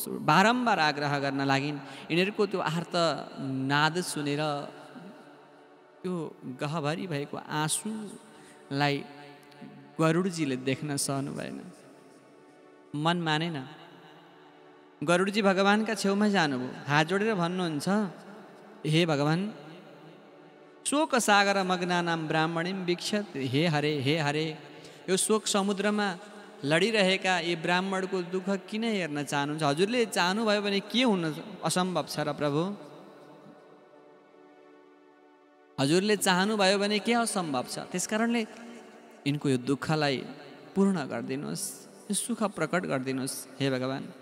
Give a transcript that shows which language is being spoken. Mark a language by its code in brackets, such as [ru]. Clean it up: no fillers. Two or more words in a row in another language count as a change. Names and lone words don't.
[ne] बारम्बार आग्रह गर्न लागिन्। यिनीहरूको त्यो आर्त नाद सुनेर त्यो गहभरि भएको आँसुलाई गरुडजीले देख्न सहनु भएन, मन मानेन। गरुडजी भगवानका छेउमा जानुभयो, हात जोडेर भन्नुहुन्छ, हे भगवान, [sa] शोक सागर मग्नानाम ब्राह्मणीम वीक्षत। [ne] हे हरे, हे हरे, यो शोक समुद्रमा लडिरहेका यी ब्राह्मणको दुःख किन हेर्न चाहनुहुन्छ? हजुरले चाहनुभयो भने के हुन असम्भव छ र प्रभु? हजुरले चाहनुभयो भने के असम्भव छ? त्यसकारणले यिनको यो दुःखलाई पूर्ण गरिदिनुहोस्, यो सुख प्रकट गरिदिनुहोस् हे भगवान।